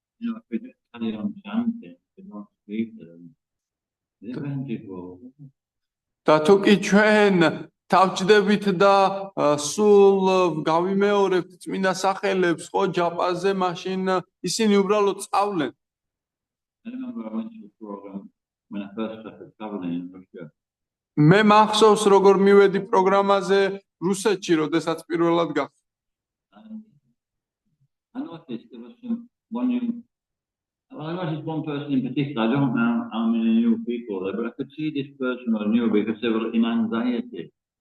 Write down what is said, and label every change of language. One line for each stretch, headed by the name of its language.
English: If we just carry on chanting, we don't speak to them. They're going to go.
Georgian: და თუ კი ჩვენ თავჭდებით და სულ გავიმეორებთ წმინდა სახელებს, ხო, ჯაპაზე, მაშინ ისინი უბრალოდ წავლენ.
English: I remember I went to a program when I first started traveling in Russia.
Georgian: მე მახსოვს, როგორ მივედი პროგრამაზე რუსეთში, როდესაც პირველად გავხდი.
English: I noticed there was I noticed one person in particular. I don't know how many new people there, but I could see this person was new because they were in anxiety.